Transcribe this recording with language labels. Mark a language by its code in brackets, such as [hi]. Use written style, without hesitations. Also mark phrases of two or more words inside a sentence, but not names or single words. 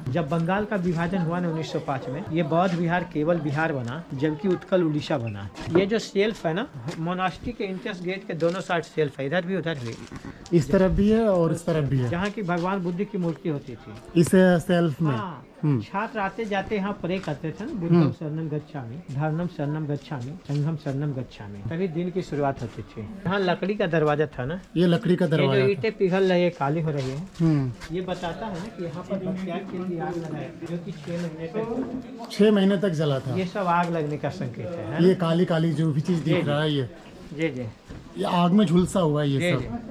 [hi] जब बंगाल का विभाजन हुआ ना 1905 में, ये बौद्ध विहार केवल बिहार बना, जबकि उत्कल उड़ीसा बना। ये जो शेल्फ है ना, मोनास्ट्री के [en] entrance gate [hi] के दोनों साइड शेल्फ है, इधर भी उधर भी, इस तरफ भी है और इस तरफ भी है, जहाँ की भगवान बुद्ध की मूर्ति होती थी इस सेल्फ में। छात्र आते जाते यहाँ प्रे करते थे ना, [pi] बुद्धम शरणम गच्छामि, धर्मम शरणम गच्छामि, संघम शरणम गच्छामि, [hi] तभी दिन की शुरुआत होती थी। यहाँ लकड़ी का दरवाजा था ना, ये लकड़ी का दरवाजा, ये जो ईंटें पिघल रही है, काली हो रही है, ये बताता है ना कि यहाँ पर बख्तियार खिलजी आग लगाए, जो कि 6 महीने तक जला था। ये सब आग लगने का संकेत है। ये काली काली जो भी चीज दिख रहा है, ये आग में झुलसा हुआ है ये सब।